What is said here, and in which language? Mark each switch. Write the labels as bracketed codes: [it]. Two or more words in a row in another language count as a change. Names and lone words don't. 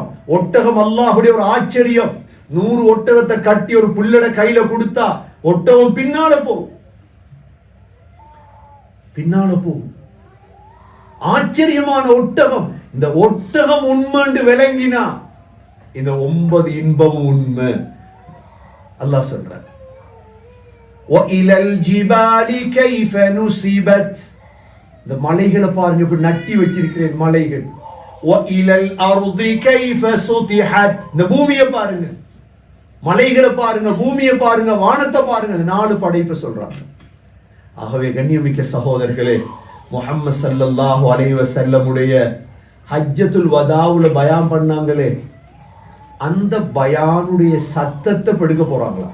[ta] ஒட்டகம் அல்லாஹ்வுடைய ஒரு ஆச்சரியம். 100 ஒட்டகத்தை கட்டி ஒரு புல்லட கையில கொடுத்தா ஒட்டகம் பின்னால போகும். ஆச்சரியமான ஒட்டகம். இந்த ஒட்டகம் உண்மைன்னு விளங்கினா இந்த 9 இன்பமும் உண்மை. அல்லாஹ் சொல்றார், [ar] وَإِلَى الْجِبَالِ كَيْفَ نُصِبَتْ. [ta] இந்த மலைகளை பாருங்க, இப்படி நட்டி வச்சிருக்கிறேன் மலைகள். [ar] وَإِلَى الْأَرْضِ كَيْفَ سُطِحَتْ. [ta] இந்த பூமியை பாருங்க, மலைகளை பாருங்க, பூமியை பாருங்க, வானத்தை பாருங்க. 4 படைப்பை சொல்றாங்க. ஆகவே கண்ணியமிக்க சகோதரர்களே, முஹம்மது [ar] صلى الله عليه [ta] வஸல்லமுடைய [ar] حجة الوداع [ta] பயான் பண்ணாங்களே, அந்த பயானுடைய சத்தத்தை படுக்க போறாங்களா?